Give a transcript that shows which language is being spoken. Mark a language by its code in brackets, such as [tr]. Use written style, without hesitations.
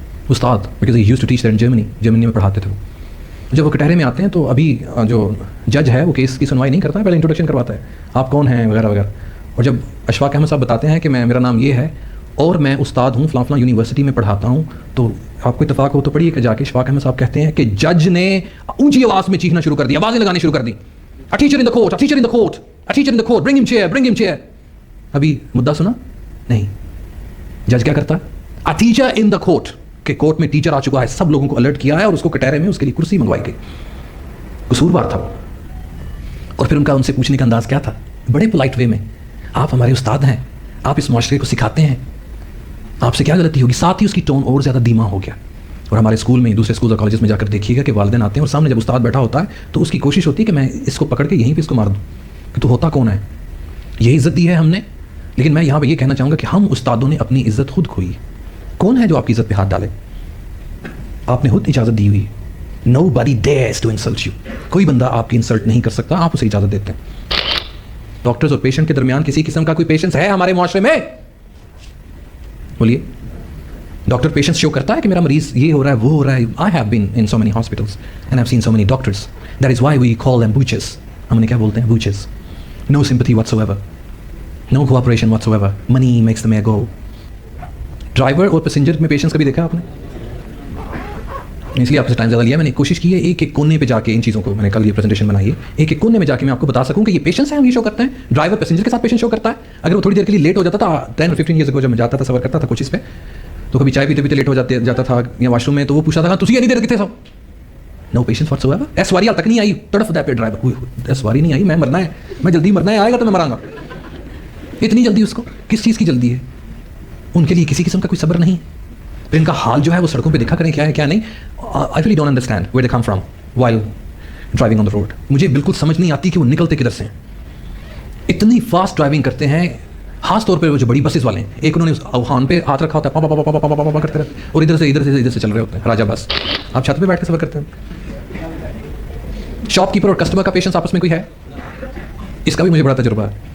[ur] استاد [en] because he used to teach there in [ur] Germany میں پڑھاتے تھے وہ. جب وہ کٹہرے میں آتے ہیں تو ابھی جو جج ہے وہ کیس کی سنوائی نہیں کرتا ہے, پہلے انٹروڈکشن کرواتا ہے, آپ کون ہیں وغیرہ وغیرہ. اور جب اشفاق احمد صاحب بتاتے ہیں کہ میرا نام یہ ہے اور میں استاد ہوں فلاں فلاں یونیورسٹی میں پڑھاتا ہوں, تو آپ کو اتفاق ہو تو پڑھیے کہ جا کے اشفاق احمد صاحب کہتے ہیں کہ جج نے اونچی آواز میں چیخنا شروع کر دیا, آوازیں لگانی شروع کر دی. [en] A teacher in the court, a teacher in the court, a teacher in the court, bring him chair, bring him chair. [ur] ابھی مدعا سنا نہیں. جج کیا کرتا ہے؟ [en] A teacher in the court, [ur] کہ کورٹ میں ٹیچر آ چکا ہے, سب لوگوں کو الرٹ کیا ہے اور اس کو کٹہرے میں اس کے لیے کرسی منگوائی گئی. قصوروار تھا وہ. اور پھر ان سے پوچھنے کا انداز کیا تھا؟ بڑے پولائٹ وے میں, آپ ہمارے استاد ہیں, آپ اس معاشرے کو سکھاتے ہیں, آپ سے کیا غلطی ہوگی. ساتھ ہی اس کی ٹون اور زیادہ دھیما ہو گیا. اور ہمارے اسکول میں, دوسرے اسکول اور کالجز میں جا کر دیکھیے گا کہ والدین آتے ہیں اور سامنے جب استاد بیٹھا ہوتا ہے تو اس کی کوشش ہوتی ہے کہ میں اس کو پکڑ کے یہیں پہ اس کو مار دوں کہ تو ہوتا کون ہے. یہی عزت دی ہے ہم نے. لیکن میں یہاں پہ یہ کہنا چاہوں گا کہ ہم استادوں نے اپنی عزت خود کھوئی. کون ہے جو آپ کی عزت پہ ہاتھ ڈالے؟ آپ نے خود اجازت دی ہوئی. [en] Nobody dares to insult you. [ur] کوئی بندہ آپ کی انسلٹ نہیں کر سکتا, آپ اسے اجازت دیتے ہیں. ڈاکٹرز اور پیشنٹ کے درمیان کسی قسم کا کوئی پیشنس ہے ہمارے معاشرے میں؟ بولیے. ڈاکٹر پیشنس شو کرتا ہے کہ میرا مریض یہ ہو رہا ہے وہ ہو رہا ہے. [en] I have been in so many hospitals and I've seen so many doctors. That is why we call them butchers. [ur] ہم انہیں کیا بولتے ہیں؟ butchers. [en] No sympathy whatsoever. No cooperation whatsoever. Money makes the mayor go. [ur] Driver اور passenger میں patience کبھی دیکھا آپ نے؟ اس لیے آپ سے ٹائم زیادہ لیا. میں نے کوشش کی ہے ایک ایک کونے پہ جا کے ان چیزوں کو, میں نے کل یہ پریزنٹیشن بنائی ہے, ایک ایک کونے میں جا کے میں آپ کو بتا سکوں کہ یہ پیشنس ہے, ہم یہ شو کرتے ہیں. ڈرائیور پیسنجر کے ساتھ پیشنس شو کرتا ہے. اگر وہ تھوڑی دیر کے لیے لیٹ ہو جاتا تھا 10 اور 15 ایئرز اگو جب میں جاتا تھا سفر کرتا تھا کوچز پہ, تو کبھی چائے پیتے پیتے لیٹ ہو جاتا تھا یا واش روم میں, تو وہ پوچھتا تھا تجھے نہیں دیر کتنے سو. [en] No patience whatsoever. [pa] ایس واری تک نہیں آئی, تڑف دا پہ ڈرائیور, ایس واری نہیں آئی, میں مرنا ہے, میں جلدی مرنا ہے, آئے گا تو میں مراں گا. [ur] اتنی جلدی اس کو کس چیز کی جلدی ہے؟ ان کے لیے کسی قسم کا کوئی صبر نہیں. پھر ان کا حال جو ہے وہ سڑکوں پہ دیکھا کریں کیا ہے کیا نہیں. [en] I really don't understand where they come from while driving on the road. [ur] مجھے بالکل سمجھ نہیں آتی کہ وہ نکلتے کدھر سے ہیں. اتنی فاسٹ ڈرائیونگ کرتے ہیں, خاص طور پہ وہ جو بڑی بسز والے ہیں. ایک انہوں نے ہارن پہ ہاتھ رکھا ہوتا ہے, پا پا پا پا کرتے رہتے, اور ادھر سے چل رہے ہوتے ہیں راجا بس. آپ چھت پہ بیٹھ کے سفر کرتے ہیں. شاپ کیپر اور کسٹمر کا پیشنس آپس میں کوئی ہے؟ اس کا بھی مجھے بڑا تجربہ ہے.